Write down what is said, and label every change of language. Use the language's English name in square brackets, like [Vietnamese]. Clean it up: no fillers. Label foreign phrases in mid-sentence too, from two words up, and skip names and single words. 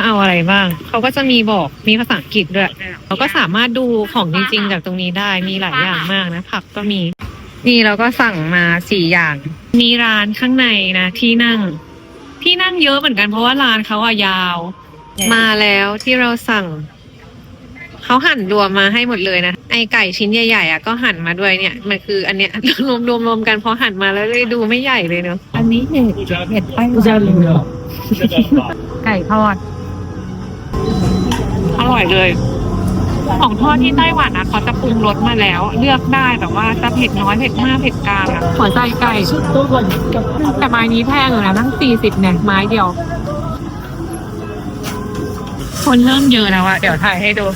[Thai] เอาอะไรบ้างเขาก็จะมีบอกมีภาษาอังกฤษด้วยเราก็สามารถดูของจริงๆจากตรงนี้ได้มีหลายอย่างมากนะผักก็มีนี่เราก็สั่งมา4 อย่าง มีร้านข้างในนะที่นั่งเยอะเหมือนกันเพราะว่าร้านเขาอะยาว มาแล้วที่เราสั่งเขาหั่นรวมมาให้หมดเลยนะไอไก่ชิ้นใหญ่ๆอ่ะก็หั่นมาด้วยเนี่ยมันคืออันเนี้ย รวมกันพอหั่นมาแล้วเลยดูไม่ใหญ่เลยเนอะ อันนี้เห็ดไต้ห 不 วัน [Chinese] 加零料，这个吧。 [Thai] ไก่ทอดอร่อยเลย ของทอดที่ไต้หวันนะเขาจะปรุงรสมาแล้ว เลือกได้แบบว่าจะเผ็ดน้อยเผ็ดมากเผ็ดกลางอะหัวใจไก่แต่ไม้นี้แพงอยู่นะตั้ง40เนี่ยไม้เดียว คนเริ่มเยอะแล้วอะเดี๋ยวถ่ายให้ดูสิ